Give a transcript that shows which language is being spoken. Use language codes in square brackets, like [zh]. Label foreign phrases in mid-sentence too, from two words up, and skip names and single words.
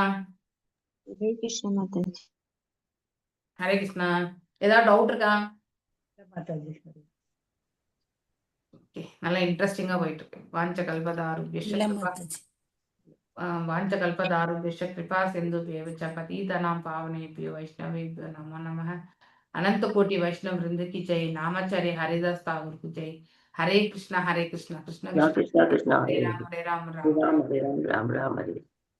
[ta] ஹரே கிருஷ்ணா மாதாஜி. ஹரே கிருஷ்ணா. ஏதாவது டவுட் இருக்கா? மாதாஜி. ஓகே, நல்லா இன்ட்ரெஸ்டிங்கா போயிட்டு இருக்கு. [sa] वाञ्छा कल्पतरुभ्यश् कृपा सिन्धुभ्य एव च पतितानां पावनेभ्यो वैष्णवेभ्यो नमो नमः. [hi] अनंत कोटि वैष्णव वृंद की जय. नामाचार्य हरिदास ठाकुर की जय. [sa] हरे कृष्णा कृष्ण कृष्ण कृष्णा कृष्णा हरे राम हरे राम राम राम राम राम हरे